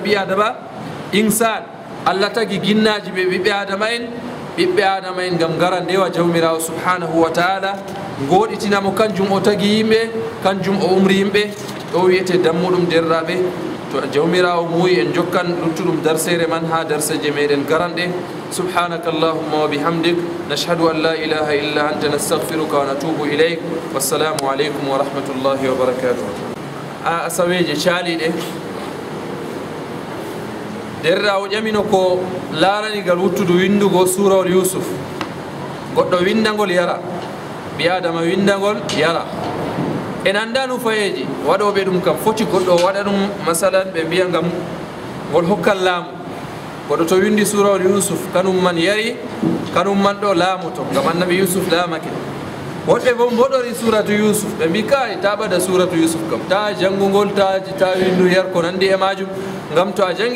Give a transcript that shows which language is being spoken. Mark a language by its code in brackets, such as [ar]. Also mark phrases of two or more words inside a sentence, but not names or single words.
[ff] ɓi adama insan allah tagi ginnaji ɓe ɓiɓɓe adama en ɓiɓɓe adama en ngam gara ndewa jawmirawo [ar] سبحانه وتعالى [ff] goɗitinamo kanjum o tagi yimɓe kanjum o umri yimɓe ɗo wiyete dammuɗum derraɓe to jawmirawo muuyi en jokkan luttuɗum darsere man ha darseje meɗen garanɗe [ar] سبحانك اللهم وبحمدك نشهد أن لا إله إلا أنت نستغفرك ونتوب إليك والسلام عليكم ورحمة الله وبركاته [ff] a asaweje caaliɗe derrawo ƴamino ko laranigal wuttudu windugo surawol yusuf goɗɗo windagol yara ɓi adama windagol yara en anda nu fayeji waɗoɓe ɗum kam foti goɗɗo waɗa ɗum masalan ɓe mbiya gam ngol hokkan laamu goɗɗo to windi surawol yusuf kanum man yari kanum man ɗo laamoto gam annabi yusuf laamake woɗɓe bo mboɗori suratu yusuf ɓe mbi kay ta ɓada suratu yusuf kam ta janngugol ta windu yar ko nandi e majum gam to a jangi